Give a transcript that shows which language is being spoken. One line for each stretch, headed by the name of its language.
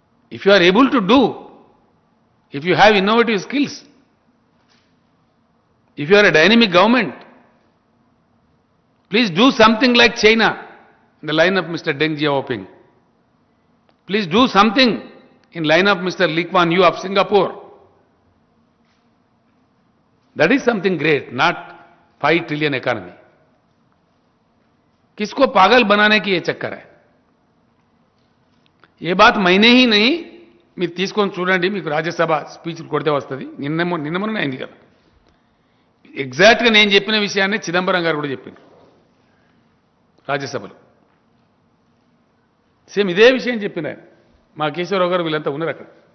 English: If you are able to do, if you have innovative skills, if you are a dynamic government, please do something like China, in the line of Mr. Deng Xiaoping. Please do something in line of Mr. Lee Kuan Yew of Singapore. That is something great, not 5 trillion economy.
Hindi: किसको पागल बनाने की ये चक्कर है? ये बात मैंने ही नहीं,
Telugu: మీరు తీసుకొని చూడండి, మీకు రాజ్యసభ స్పీచ్లు కొడితే వస్తుంది. నిన్న అయింది కదా. ఎగ్జాక్ట్గా నేను చెప్పిన విషయాన్ని చిదంబరం గారు కూడా చెప్పింది రాజ్యసభలో. సేమ్ ఇదే విషయం చెప్పిన ఆయన. మా కేశవరావు గారు వీళ్ళంతా ఉన్నారు అక్కడ.